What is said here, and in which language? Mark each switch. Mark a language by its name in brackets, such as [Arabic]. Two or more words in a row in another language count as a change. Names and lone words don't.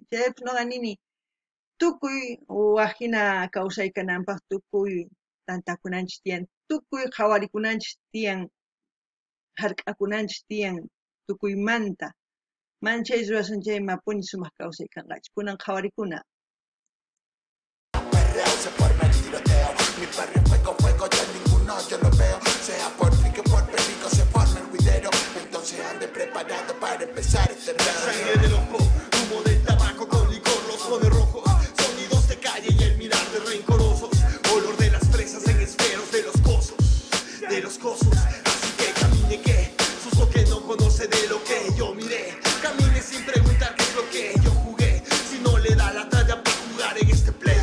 [Quechua] Chaypis nuqa nini tukuy waqhina kawsaykananpaq tukuy tantakunanchik tiyan, tukuy qhawarikunanchik tiyan, hark'akunanchik tiyan tukuymanta. Man chay rurasun chay mapuni sumaq kawsay kanqachu, kunan qhawarikuna. [Spanish] Se forma el tiroteo, mi barrio fuego, fuego, ya ninguno yo lo veo, sea por pique por perico se forma el juidero, entonces ande preparado para empezar este rap. Sangre del ojo, humo del tabaco con licor, los ojos rojos, sonidos de calle y el mirar de rencorosos, olor de las fresas en esferos de los cosos, así que camine que, suso que no conoce de lo que yo miré, camine sin preguntar qué es lo que yo jugué, si no le da la talla para jugar en este play.